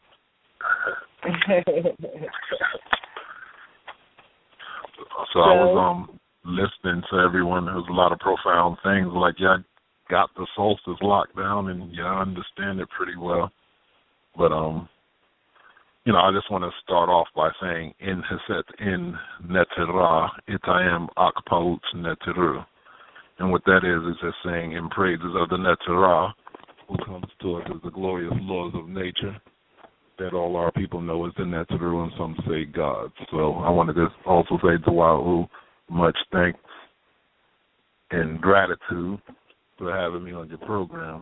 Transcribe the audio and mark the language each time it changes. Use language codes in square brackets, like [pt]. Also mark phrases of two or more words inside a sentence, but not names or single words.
[en] So I was listening to everyone. There was a lot of profound things, like y'all got the solstice locked down and y'all understand it pretty well. But I just want to start off by saying [egy] in netera itayem akpaut neteru. [en] And what that is just saying in praises of the netera, who comes to us as the glorious laws of nature, that all our people know is the neteru, and some say God. So I want to just also say to Wa'u, much thanks and gratitude for having me on your program.